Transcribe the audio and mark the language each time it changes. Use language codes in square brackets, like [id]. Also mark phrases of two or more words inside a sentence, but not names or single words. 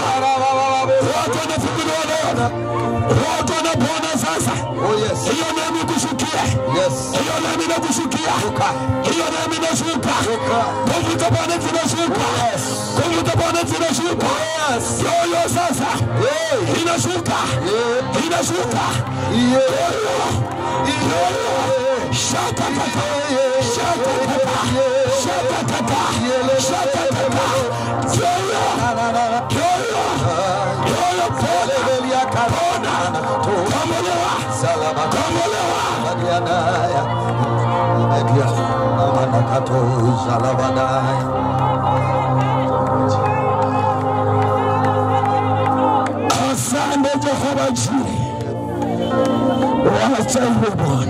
[sw] Watu wanafunguliwa leo, watu wanapona sasa. Hiyo nami kushukia, hiyo nami nakushukia, hiyo nami nashuka. Nguvu za Bwana zinashuka, nguvu za Bwana zinashuka. Yoyo sasa inashuka, inashuka. Yoyo, shatatata, shatatata, shatatata, shatatata. Yoyo, yoyo, yoyo pona, pona, kamolewa, kamolewa. Asante Jehova Jireh, wasaidie Bwana.